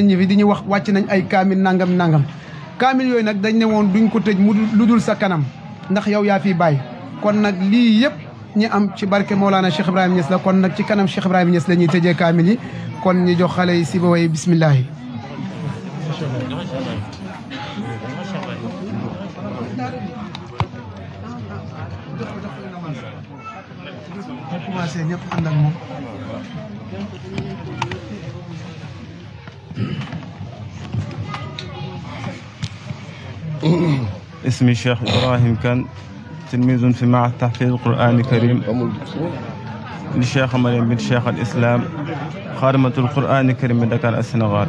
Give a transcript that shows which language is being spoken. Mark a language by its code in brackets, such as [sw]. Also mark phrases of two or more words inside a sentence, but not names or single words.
[wo] ñi fi di ñu wax wàcc nañ ay kaamil nangam kaamil yooyu nag dañ ne woon duñ ko tëj mu lu dul sa kanam ndax yow yaa fi bàyyi kon nag lii yëpp ñi am ci barke Mawlana Cheikh Ibrahim Niass la kon nag ci kanam Cheikh Ibrahim Niass la ñuy tëjee kaamil yi kon ñu jox xale yi si ba way bismillahi commencé ñëpp ànd ak moom [ar] اسمي الشيخ إبراهيم كان تلميذ في معهد تحفيظ القرآن الكريم للشيخ مريم بن شيخ الإسلام خادمة القرآن الكريم من دكار السنغال.